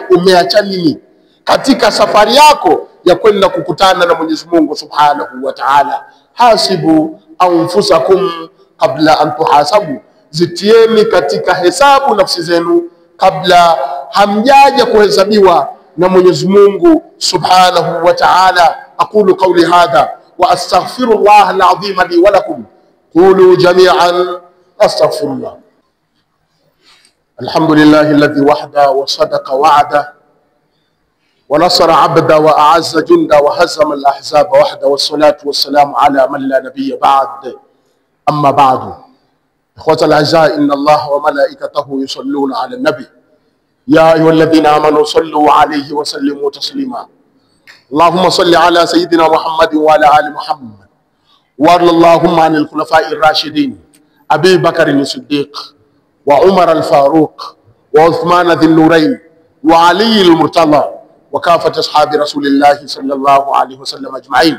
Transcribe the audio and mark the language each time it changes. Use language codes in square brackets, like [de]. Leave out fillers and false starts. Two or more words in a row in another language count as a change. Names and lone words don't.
[sw] Umeacha nini katika safari yako ya kwenda kukutana na Mwenyezi Mungu [ar] سبحانه وتعالى? حاسبوا أنفسكم قبل أن تحاسبوا, [sw] zitieni katika hesabu nafsi zenu kabla hamjaja kuhesabiwa na Mwenyezi Mungu [ar] سبحانه وتعالى. أقول قولي هذا وأستغفر الله العظيم لي ولكم. قولوا جميعا أستغفر الله. الحمد لله الذي وحده وصدق وعده ونصر عبده وأعز جنده وهزم الأحزاب وحده والصلاة والسلام على من لا نبي بعده. أما بعد. إخوة الأعزاء، إن الله وملائكته يصلون على النبي يا أيها الذين آمنوا صلوا عليه وسلموا تسليما. اللهم صل على سيدنا محمد وعلى آل محمد، وارض اللهم عن الخلفاء الراشدين أبي بكر الصديق وعمر الفاروق وعثمان ذي النورين وعلي المرتضى وكافة أصحاب رسول الله صلى الله عليه وسلم أجمعين.